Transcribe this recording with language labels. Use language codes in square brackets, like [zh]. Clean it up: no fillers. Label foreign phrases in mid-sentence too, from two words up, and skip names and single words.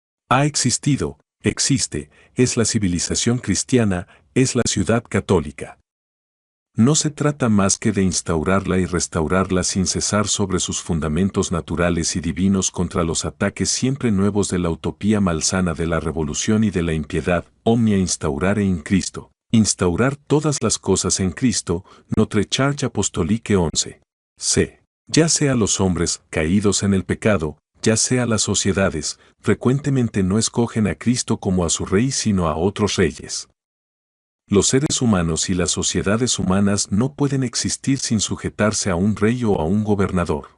[es] Ha existido, existe, es la civilización cristiana, es la ciudad católica. No se trata más que de instaurarla y restaurarla sin cesar sobre sus fundamentos naturales y divinos contra los ataques siempre nuevos de la utopía malsana de la revolución y de la impiedad, [la] omnia instaurare in Cristo. [es] Instaurar todas las cosas en Cristo, Notre Charge Apostolique 11. C. Ya sea los hombres caídos en el pecado, ya sea las sociedades, frecuentemente no escogen a Cristo como a su rey sino a otros reyes. Los seres humanos y las sociedades humanas no pueden existir sin sujetarse a un rey o a un gobernador.